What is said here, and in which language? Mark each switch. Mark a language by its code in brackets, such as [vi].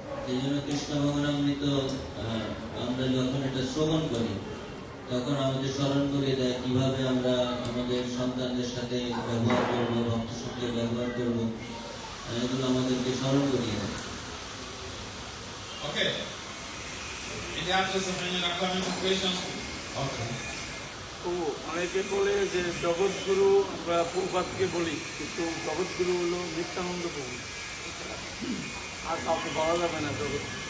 [bn] এই জন্য কৃষ্ণ ভগবানামৃত আমরা যখন এটা শ্রবণ করি, তখন আমাদের স্মরণ করে দেয় কিভাবে আমরা আমাদের সন্তানদের সাথে ব্যবহার করবো, ভক্তের সঙ্গে ব্যবহার করবো, এগুলো আমাদেরকে স্মরণ করিয়ে দেয়। [en] Okay. In the absence of any other comments or questions? Okay. [bn] তো অনেকে বলে যে জগৎগুরু বা প্রভুপাদকে বলি, কিন্তু জগৎগুরু হলো নিত্যানন্দ প্রভু, আর কাউকে বলা যাবে না জগৎ।